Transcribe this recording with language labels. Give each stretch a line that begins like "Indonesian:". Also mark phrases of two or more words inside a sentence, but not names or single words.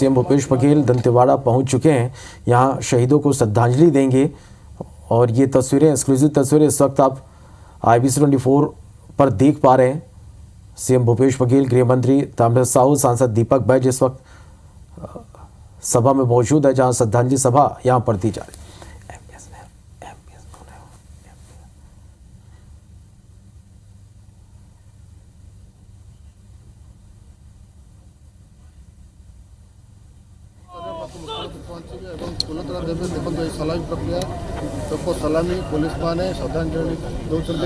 Hindi: सीएम भूपेश बघेल दंतेवाड़ा पहुंच चुके हैं, यहां शहीदों को श्रद्धांजलि देंगे। और ये तस्वीरें, एक्सक्लूसिव तस्वीरें इस वक्त आप IBC 24 पर देख पा रहे हैं। सीएम भूपेश बघेल, गृह मंत्री ताम्रध्वज साहू, सांसद दीपक बैज इस वक्त सभा में मौजूद है, जहां श्रद्धांजलि सभा यहां पर दी जा रही है।
Odia: ପୁନଃ ଦେବେ। ଦେଖନ୍ତୁ, ଏହି ସଲାମୀ ପ୍ରକ୍ରିୟା ଲୋକ ସଲାମୀ ପୋଲିସ ମାନେ ଶ୍ରଦ୍ଧାଞ୍ଜଳି ଦେଉଛନ୍ତି।